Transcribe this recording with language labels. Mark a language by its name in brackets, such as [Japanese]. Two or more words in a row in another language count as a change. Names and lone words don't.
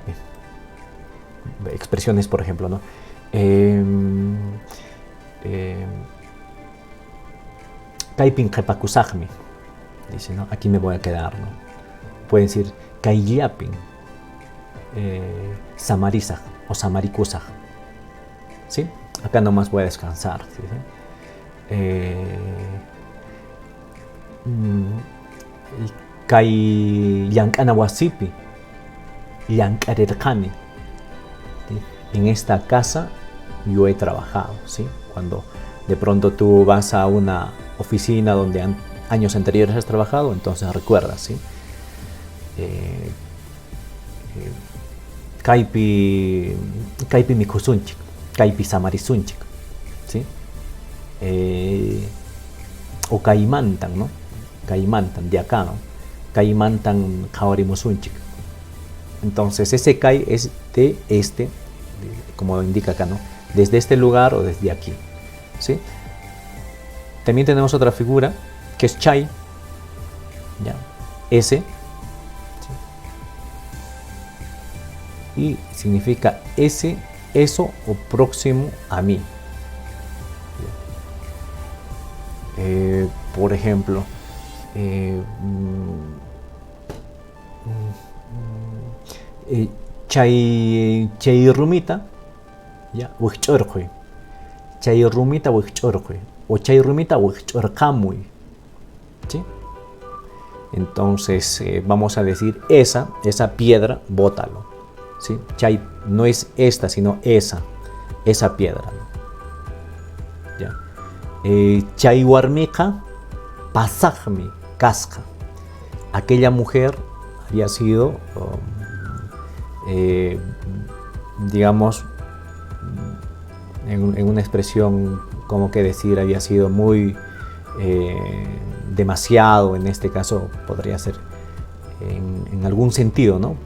[Spanish] Expresiones, por ejemplo, ¿no? [Quechua] Kaipin kepakusagmi, [Spanish] dice, ¿no? Aquí me voy a quedar, ¿no? Puede decir [Quechua] kaiyapin samarisag [Spanish] o samarikusag, ¿sí? Acá nomás voy a descansar, ¿sí? [Quechua] Kai llank'ana wasipi llank'arirqani, [Spanish] en esta casa yo he trabajado, ¿sí? Cuando de pronto tú vas a una oficina donde años anteriores has trabajado, entonces recuerdas, ¿sí? [Quechua] Kaipi mikusunchik, kaipi samarisunchik, [Spanish] ¿sí? O kaimantan, ¿no? Kaimantan, de acá, ¿no? [Quechua] Kaimantan kawarimusunchik. [Spanish] Entonces ese kai es de este, como indica acá, ¿no? Desde este lugar o desde aquí, ¿sí? También tenemos otra figura que es chai, ¿ya? Ese, ¿sí? Y significa ese, eso o próximo a mí. Por ejemplo, [Quechua] chay rumita, ya, wikchorqui, chay rumita wikchorqui, o chay rumita wikchorqamuy, [Spanish] ¿sí? Entonces vamos a decir esa piedra, bótalo, ¿sí? Chay no es esta, sino esa piedra, ¿no? ¿Ya? [Quechua] Chay warmiqa pasajmi casca. [Spanish] Aquella mujer había sido, digamos, en una expresión como que decir, había sido muy demasiado, en este caso podría ser en algún sentido, ¿no?